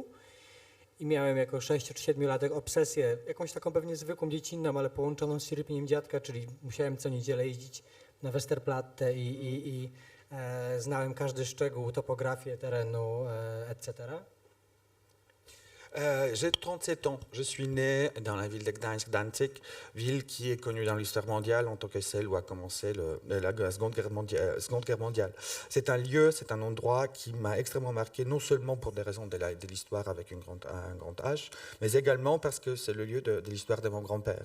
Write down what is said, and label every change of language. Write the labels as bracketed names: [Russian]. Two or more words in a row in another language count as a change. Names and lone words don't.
[Polish] I miałem jako 6- czy 7-latek obsesję, jakąś taką pewnie zwykłą dziecinną, ale połączoną z cierpieniem dziadka, czyli musiałem co niedzielę jeździć na Westerplatte i znałem każdy szczegół, topografię terenu, etc. [French] J'ai 37 ans. Je suis né dans la ville de Gdańsk, Danzig, ville qui est connue dans l'histoire mondiale en tant que celle où a commencé la Seconde Guerre mondiale. C'est un lieu, c'est un endroit qui m'a extrêmement marqué, non seulement pour des raisons de l'histoire avec un grand H, mais également parce que c'est le lieu de l'histoire de mon grand-père.